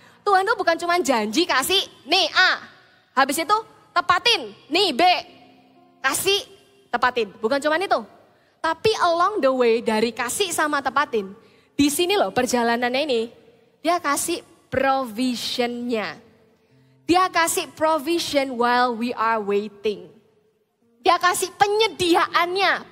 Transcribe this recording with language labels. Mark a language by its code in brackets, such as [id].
[id] Tuhan itu bukan cuma janji, kasih, nih A. Habis itu tepatin, nih B. Kasih, tepatin. Bukan cuma itu. Tapi [en] along the way [id] dari kasih sama tepatin. Di sini loh perjalanannya ini. Dia kasih provisionnya. Dia kasih [en] provision while we are waiting. [id] Dia kasih penyediaannya.